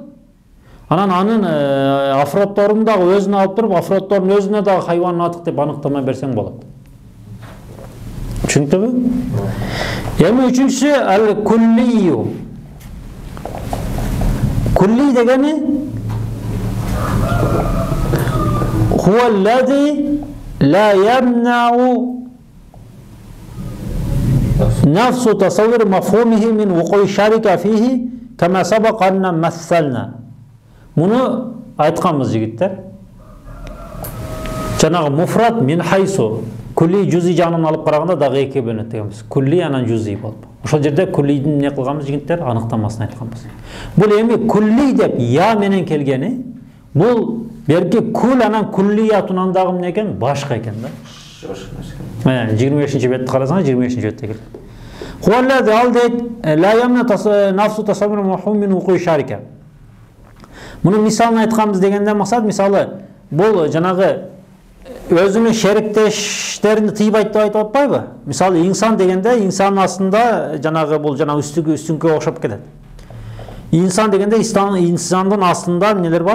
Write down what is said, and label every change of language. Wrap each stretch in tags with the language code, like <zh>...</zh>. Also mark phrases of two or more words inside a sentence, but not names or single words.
<ky>Анын афроддорун дагы өзүнө алып туруп, афроддордун өзүнө дагы хайван натык деп аныктама берсең болот. Түшүнүктүбү? Эми үчүнчүсү ал-куллию.</ky> <ar>Кулли дегени هو الذي لا يمنع نفس تصور مفهومه من وقوع شركة فيه كما سبق أن مثلنا.</ar> <ky>Bunu aytkanбыз жигиттер. Жанагы муфрат</ky> <ar>من حيث</ar> <ky>кулли жузи жанын алып караганда дагы эки бөлүнөт дегенбиз. Кулли анан жузи болуп. Ошол жерде куллийдин эмне кылганбыз жигиттер? Аныктамасын айтканбыз. Бул эми кулли деп я менен келгени, бул берки кул анан куллиятунан дагы эмне экен? Башка экен да. 25-чи бетти карасаңыз 25-чи бетте келет.</ky> <ar>Хуаллази</ar> <ky>ал дейт</ky> <ar>لا يمنع نفس تصور مفهوم من وقوع شركة.</ar> <ky>Муну мисалын айтканбыз дегенде максат, мисалы бул жанагы өзүнүн шериктештерин тыйбайт деп айтып атпайбы? Мисалы инсан дегенде инсанын астында жанагы бул жанагы үстүнгө окшоп кетет. Инсан дегенде инсандын астында эмнелер бар?</ky>